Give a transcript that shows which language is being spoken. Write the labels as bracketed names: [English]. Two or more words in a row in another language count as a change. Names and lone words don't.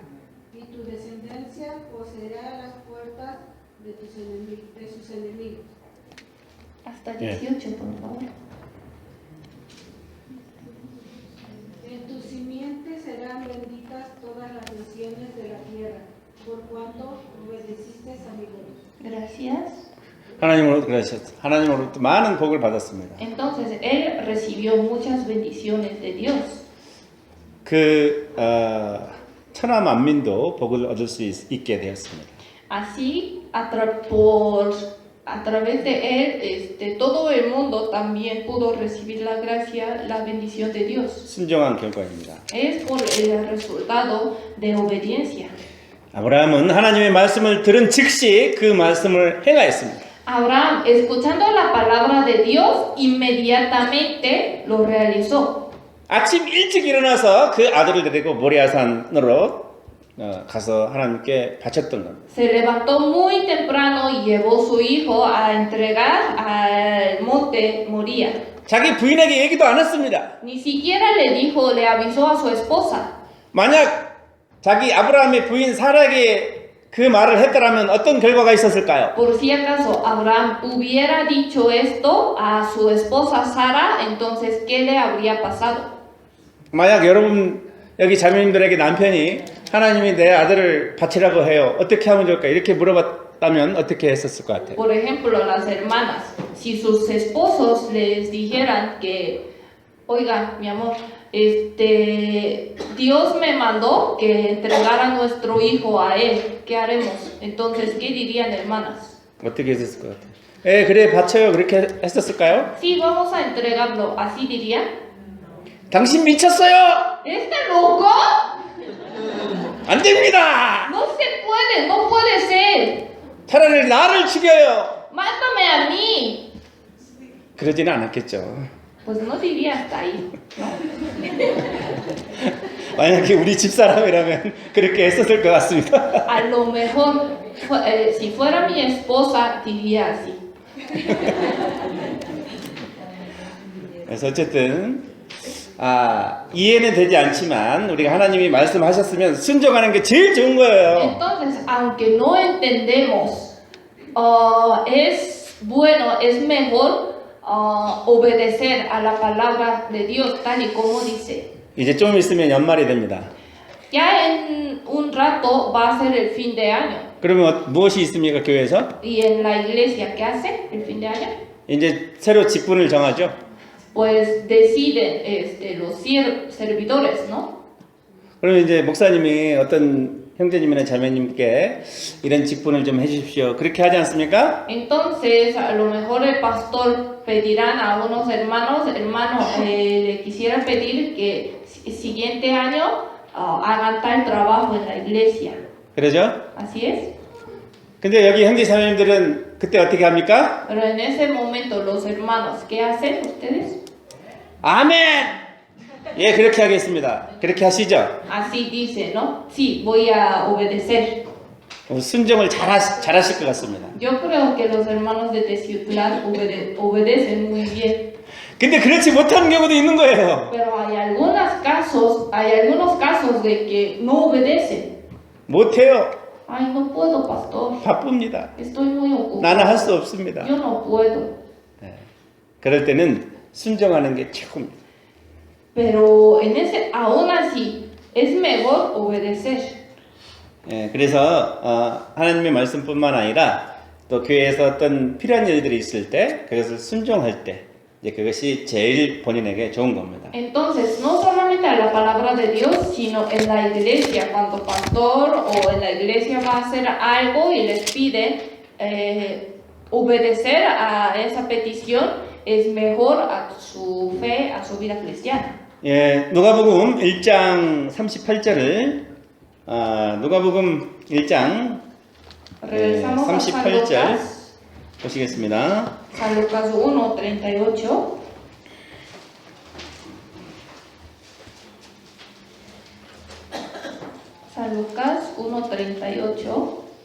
[Spanish] Y tu descendencia poseerá las puertas de sus enemigos. Hasta 18, por favor. En tu simiente serán benditas todas las naciones de la tierra, por cuanto obedeciste a mi voz. Gracias. [Korean] 하나님으로부터 많은 복을 받았습니다. [Spanish] Entonces, él recibió muchas bendiciones de Dios. [Korean] 천하 만민도 복을 얻을 수 있게 되었습니다. [Spanish] Así, a través de él, todo el mundo también pudo recibir la gracia, la bendición de Dios. [Korean] 순종한 결과입니다. [Spanish] Es por el resultado de obediencia. [Korean] 아브라함은 하나님의 말씀을 들은 즉시 그 말씀을 행하였습니다. [Spanish] Abraham, escuchando la palabra de Dios, inmediatamente lo realizó. [Korean] 아침 일찍 일어나서 그 아들을 데리고 모리아산으로 가서 하나님께 바쳤던 겁니다. [Spanish] Se levantó muy temprano y llevó su hijo a entregar al monte Moría. [Korean] 자기 부인에게 얘기도 안 했습니다. [Spanish] Ni siquiera le avisó a su esposa. [Korean] 만약 자기 아브라함의 부인 사라에게 그 말을 했더라면 어떤 결과가 있었을까요? [Spanish] Por si acaso Abraham hubiera dicho esto a su esposa Sara, entonces ¿qué le habría pasado? [Korean] 만약 여러분 여기 자매님들에게 남편이 하나님이 내 아들을 바치라고 해요. 어떻게 하면 좋을까? 이렇게 물어봤다면 어떻게 했었을 것 같아요? [Spanish] Por ejemplo, las hermanas, si sus esposos les dijeran que, oiga, mi amor, Dios me mandó que entregara a nuestro hijo a él, ¿qué haremos? Entonces, ¿qué dirían, hermanas? [Korean] 어떻게 했었을 것 같아요? 그래 바쳐요. 그렇게 했었을까요? [Spanish] Sí, vamos a entregarlo, así diría. [Korean] 당신 미쳤어요? [Spanish] ¿Está loco? [Korean] 안 됩니다. [Spanish] No se puede, no puede ser. [Korean] 차라리 나를 죽여요. [Spanish] Mátame a mí. [Korean] 그러지는 않았겠죠. [Spanish] Pues no diría hasta ahí, ¿no? [Korean] 만약에 우리 집사람이라면 그렇게 했었을 것 같습니다. [Spanish] A lo mejor, si fuera mi esposa, diría así. [Korean] 그래서 어쨌든 이해는 되지 않지만 우리가 하나님이 말씀하셨으면 순종하는 게 제일 좋은 거예요. [Spanish] Entonces, aunque no entendemos, es bueno, es mejor obedecer a la palabra de Dios tal y como dice. [Korean] 이제 좀 있으면 연말이 됩니다. [Spanish] Ya en un rato va a ser el fin de año. [Korean] 그러면 무엇이 있습니까, 교회에서? [Spanish] ¿Y en la iglesia qué hace el fin de año? [Korean] 이제 새로 직분을 정하죠. [Spanish] Pues deciden los servidores, ¿no? [Korean] 그러면 이제 목사님이 어떤 형제님이나 자매님께 이런 직분을 좀 해주십시오. 그렇게 하지 않습니까? [Spanish] Entonces, a lo mejor el pastor pedirán a unos hermanos, le quisiera pedir que siguiente año hagan tal trabajo en la iglesia. [Korean] 그러죠? [Spanish] Así es. [Korean] 근데 여기 형제 자매님들은 그때 어떻게 합니까? [Spanish] Pero en ese momento, los hermanos, ¿qué hacen ustedes? [Korean] 아멘! 예, 그렇게 하겠습니다. 그렇게 하시죠? [Spanish] Así dice, ¿no? Sí, voy a obedecer. [Korean] 순종을 잘하실 것 같습니다. [Spanish] Yo creo que los hermanos de Teciutlán obedecen muy bien. [Korean] 근데 그렇지 못하는 경우도 있는 거예요. [Spanish] Pero hay algunos casos de que no obedecen. [Korean] 못해요. [Spanish] Ay, no puedo, pastor. [Korean] 바쁩니다. [Spanish] Estoy muy ocupado. [Korean] 나는 할 수 없습니다. [Spanish] Yo no puedo. [Korean] 그럴 때는 순종하는 게 최고입니다. [Spanish] Pero aún así, es mejor obedecer. [Korean] 예, 그래서 하나님의 말씀뿐만 아니라 또 교회에서 어떤 필요한 일들이 있을 때 그것을 순종할 때 이제 그것이 제일 본인에게 좋은 겁니다. [Spanish] Entonces, no solamente a la palabra de Dios, sino en la iglesia, cuando pastor o en la iglesia va a hacer algo y les pide obedecer a esa petición, es mejor a su fe, a su vida cristiana. [Korean] 예, 누가복음 1장 38절을 누가복음 1장 [Spanish] Regresamos a San [Korean] 38절 [Spanish] Lucas, [Korean] 보시겠습니다. [Spanish] San Lucas 1:38. San Lucas 1:38.